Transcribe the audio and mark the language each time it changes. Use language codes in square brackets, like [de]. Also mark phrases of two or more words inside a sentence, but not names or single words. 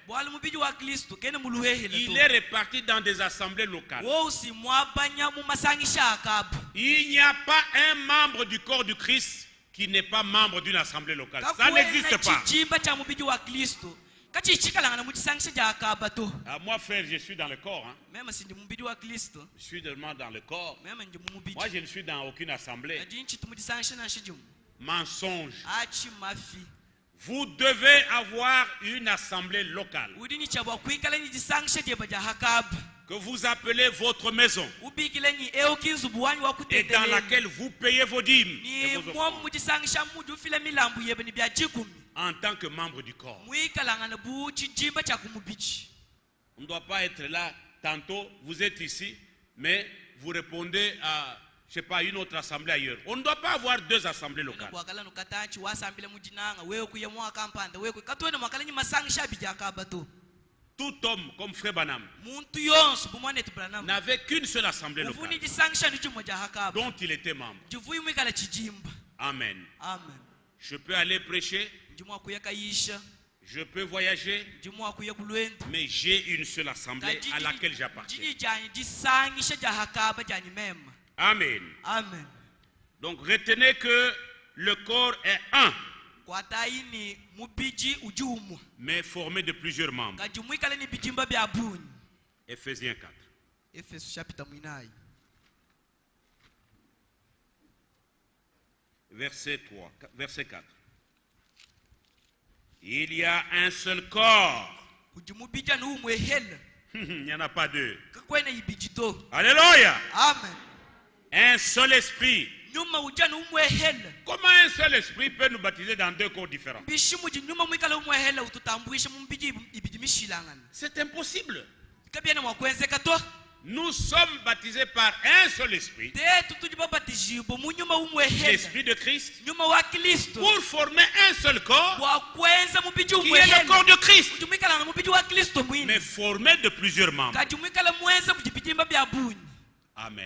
[lun] Bwali mubiji wa Kristo kene muluhehele [fr] Il [lun] to. [fr] est réparti dans des assemblées locales. [lun] Wosi mwabanya mu masangisha akabu. [fr] Il n'y a pas un membre du corps du Christ qui n'est pas membre d'une assemblée locale. Ça n'existe pas. [lun] Chijimba cha mubiji wa Kristo. Kachi chikalanga mu chisangisha ja akaba to. [fr] Moi, frère, je suis dans le corps. Hein. [lun] Mema sindi mubiji wa Kristo. [fr] Je suis vraiment dans le corps. [lun] Mema ndi mubiji. [fr] Moi, je ne suis dans aucune assemblée. [lun] Adi nchitu mu chisangisha na shijumu. [fr] Mensonge. [lun] Achi mafi. [fr] Vous devez avoir une assemblée locale [lun] Udini chabwa kuikala ni chisangisha je baja akabu. [fr] que vous appelez votre maison [lun] Ubikile ni eukinzu buwani wa [fr] et [lun] kutetele. [fr] dans laquelle vous payez vos dîmes et [lun] Ni [fr] vos [lun] mwa [fr] offrandes [lun] mu chisangisha muju file milambu yebe ni bya jikumi. [fr] en tant que membre du corps. [lun] Mwikalanga na bu chijimba cha kumubiji. [fr] On ne doit pas être là. Tantôt, vous êtes ici, mais vous répondez à, je sais pas, une autre assemblée ailleurs. On ne doit pas avoir deux assemblées locales. [lun] Bwakala no katachi wasambile mujinanga wewe kuye mwa kampanda wewe katwene mwakala ni masangisha bija akabato. [fr] Tout homme, comme Frère Branham, [lun] Muntu yonsu bumwane tubranam. [fr] n'avait qu'une seule assemblée [lun] Uvuni [fr] locale [lun] jisangisha ndi chimo ja akaba. [fr] dont il était membre. [lun] Jivuyi mwikala chijimba. Amen. Amen. [fr] Je peux aller prêcher, [lun] Jimwa kuyeka yisha, [fr] je peux voyager, [lun] jimwa kuye kulwendu. [fr] mais j'ai une seule assemblée à laquelle j'appartiens. [lun] Jini jani jisangisha ja akaba jani mema. Amen. Amen. [fr] Donc retenez que le corps est un, [lun] Kwa taini mubiji ujumu. [fr] mais formé de plusieurs membres. [lun] Kajumwikala ni bijimba bya buni. [fr] Éphésiens 4. [lun] Efeso chapter mwinai. [fr] Verset 4. Il y a un seul corps. [lun] Kujumubija ni umwehele. [fr] Il n'y en a pas deux. [lun] Kakwene ibijito. Alléluia. Amen. [fr] Un seul esprit. [lun] Nyuma ujana umwehele. [fr] Comment un seul esprit peut nous baptiser dans deux corps différents? [lun] Bishimuji nyuma mwikala umwehele ututambuisha mumbiji ibidimishilangana. [fr] C'est impossible. [lun] Kabyana mwakwenzeka to. [fr] Nous sommes baptisés par un seul esprit, l'esprit de Christ, pour former un seul corps, qui est le corps de Christ, mais formé de plusieurs membres. Amen.